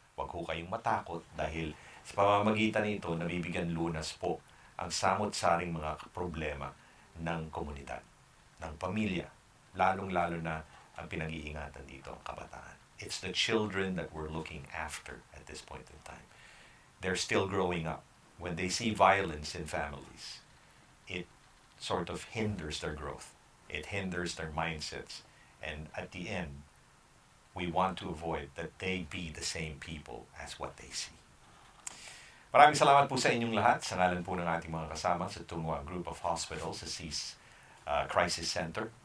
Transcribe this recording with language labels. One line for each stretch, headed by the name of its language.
Filipino: Huwag ho kayong matakot dahil sa pamamagitan nito, nabibigyan lunas po ang samot-saring mga problema ng komunidad, ng pamilya, lalong-lalo na ang pinag-iingatan dito, ang kabataan.
English: It's the children that we're looking after at this point in time. They're still growing up. When they see violence in families, it sort of hinders their growth. It hinders their mindsets. And at the end, we want to avoid that they be the same people as what they see.
Filipino: Maraming salamat po sa inyong lahat. Sa ngalan po ng ating mga kasama sa Tungwa Group of Hospitals, sa Cease Crisis Center.